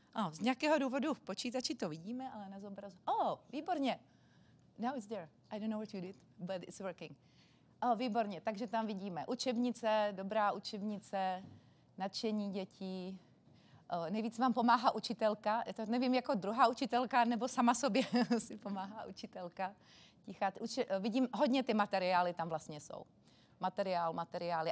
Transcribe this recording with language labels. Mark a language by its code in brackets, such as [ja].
[cs] Z nějakého důvodu v počítači to vidíme, ale nezobrazuje. Výborně. [en] Now it's there. I don't know what you did, but it's working. [cs] Výborně, takže tam vidíme učebnice, dobrá učebnice, nadšení dětí. Nejvíc vám pomáhá učitelka. To nevím, jako druhá učitelka, nebo sama sobě si pomáhá učitelka. Vidím, hodně ty materiály tam vlastně jsou. Materiály.